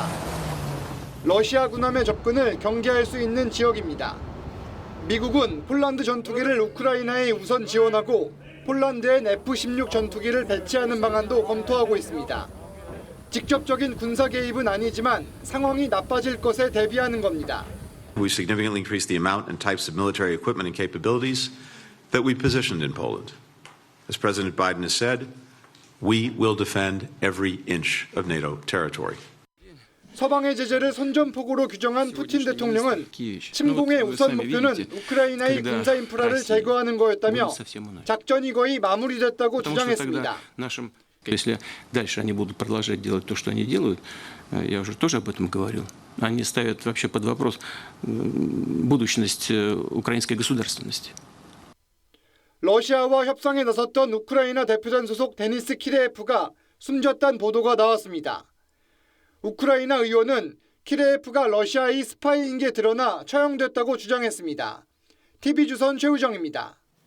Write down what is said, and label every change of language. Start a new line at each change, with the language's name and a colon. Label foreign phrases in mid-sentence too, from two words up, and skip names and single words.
Korean: 러시아 군함의 접근을 경계할 수 있는 지역입니다. 미국은 폴란드 전투기를 우크라이나에 우선 지원하고 폴란드엔 F-16 전투기를 배치하는 방안도 검토하고 있습니다. 직접적인 군사 개입은 아니지만 상황이 나빠질 것에 대비하는 겁니다.
English: We significantly increased the amount and types of military equipment and capabilities that we positioned in Poland. As President Biden has said, we will defend every inch of NATO territory.
Korean: 서방의 제재를 선전포고로 규정한 푸틴 대통령은 침공의 우선 목표는 우크라이나의 군사 인프라를 제거하는 거였다며 작전이 거의 마무리됐다고 주장했습니다.
Russian: Если дальше они будут продолжать делать то, что они делают, я уже тоже об этом говорил, они ставят вообще под вопрос будущность украинской государственности.
Korean: 러시아와 협상에 나섰던 우크라이나 대표단 소속 데니스 키레예프가 숨졌다는 보도가 나왔습니다. 우크라이나 의원은 키레예프가 러시아의 스파이인 게 드러나 처형됐다고 주장했습니다. TV조선 최우정입니다.